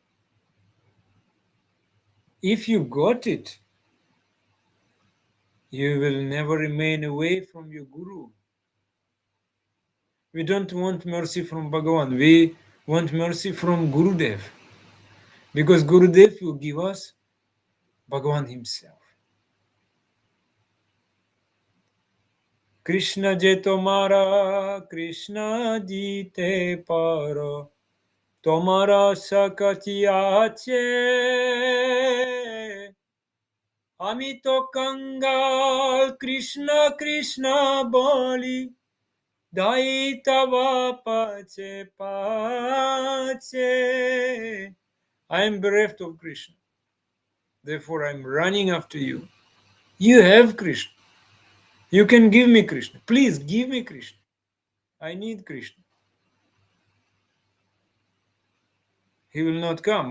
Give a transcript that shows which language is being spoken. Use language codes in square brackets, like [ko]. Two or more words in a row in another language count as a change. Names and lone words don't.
[en] If you got it, you will never remain away from your Guru. We don't want mercy from Bhagavan. We want mercy from Gurudev. Because Gurudev will give us Bhagavan himself. [bn] কৃষ্ণ যে তোমার, কৃষ্ণ জি তে পারো, তোমার শকতি আছে. আমি তো কাঙাল কৃষ্ণ কৃষ্ণ বলি, ধাই তব পাছে পাছে. [en] I am bereft of Krishna. Therefore, I am running after you. You have Krishna. You can give me Krishna. Please give me Krishna. I need Krishna. He will not come.